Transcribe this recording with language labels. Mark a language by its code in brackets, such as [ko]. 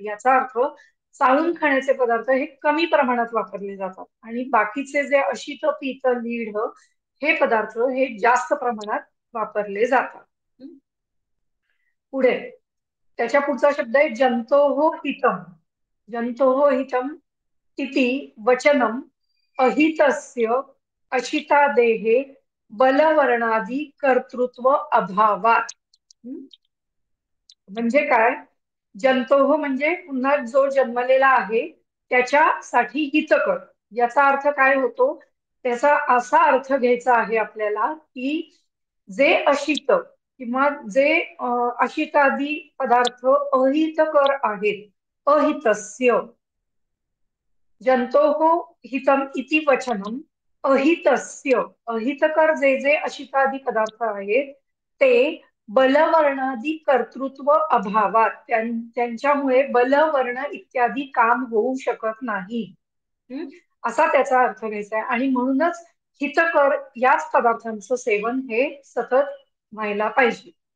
[mr] याचा अर्थ चावून खाण्याचे पदार्थ हे कमी प्रमाणात वापरले जातात आणि बाकीचे जे अशित, पीत, लीढ हे पदार्थ हे जास्त प्रमाणात वापरले जातात. पुढे त्याच्या पुढचा शब्द आहे जंतोः हितम. [sa] जंतोः हितम इति वचनम अहितस्य अशितादेहे बलवर्णादी कर्तृत्व अभावात. [mr] म्हणजे काय? जंतोः म्हणजे पुन्हा जो जन्मलेला आहे त्याच्यासाठी हितकर. याचा अर्थ काय होतो? त्याचा असा अर्थ घ्यायचा आहे आपल्याला की जे अशित किंवा जे अशितादी पदार्थ अहितकर आहेत, अहितस्य. [sa] जंतोः हितम इति वचनम अहितस्य. [mr] अहितकर जे जे अशितादी पदार्थ आहेत ते बलवर्णादी कर्तृत्व अभावात, त्यांच्यामुळे बलवर्ण इत्यादी काम होऊ शकत नाही. असा त्याचा अर्थ घ्यायचा आहे. आणि म्हणूनच हितकर याच पदार्थांचं सेवन हे सतत व्हायला पाहिजे.